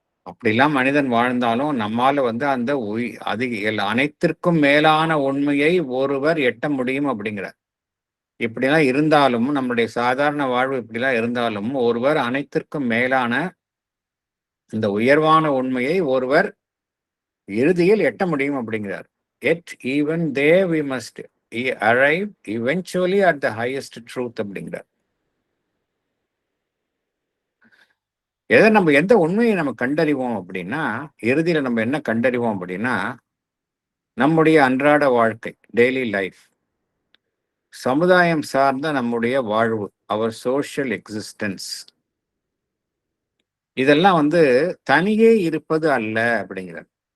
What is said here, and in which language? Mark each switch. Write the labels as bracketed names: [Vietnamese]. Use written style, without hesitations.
[Tamil] அப்படிலாம் மனிதன் வாழ்ந்தாலும் நம்மால அந்த அனைத்திற்கும் மேலான உண்மையை ஒருவர் எட்ட முடியும் அப்படிங்கிறார். இப்படிலாம் இருந்தாலும், நம்முடைய சாதாரண வாழ்வு இப்படிலாம் இருந்தாலும், ஒருவர் அனைத்திற்கும் மேலான இந்த உயர்வான உண்மையை ஒருவர் இறுதியில் எட்ட முடியும் அப்படிங்கிறார். [English] Yet even there we must arrive eventually at the highest truth [Tamil] அப்படிங்கிறார். நம்ம எந்த உண்மையை நம்ம கண்டறிவோம் அப்படின்னா, இறுதியில நம்ம என்ன கண்டறிவோம் அப்படின்னா, நம்முடைய அன்றாட வாழ்க்கை, டெய்லி லைஃப், சமுதாயம் சார்ந்த நம்முடைய வாழ்வு, [English] அவர் social existence, [Tamil] இதெல்லாம் தனியே இருப்பது அல்ல அப்படிங்கிறார்.